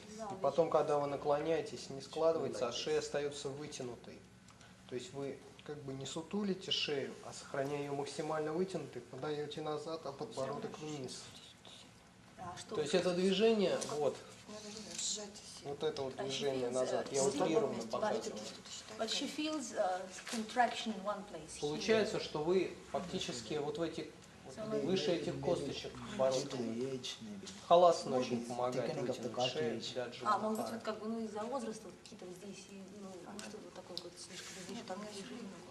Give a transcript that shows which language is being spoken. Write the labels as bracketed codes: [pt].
[ru] И потом, когда вы наклоняетесь, не складывается, а шея остается вытянутой. То есть вы как бы не сутулите шею, а сохраняя ее максимально вытянутой, подаете назад, а подбородок вниз. То есть это движение, вот это вот движение назад, я утрированно показываю. [en] But she feels contraction in one place. [ru] Получается, что вы фактически вот в этих, выше этих косточек подбородка. Халасана очень помогает вытянуть шею для А, может быть, джамахара. вот как бы, из-за возраста какие-то вот здесь, что-то вот такое вот слишком здесь там движение.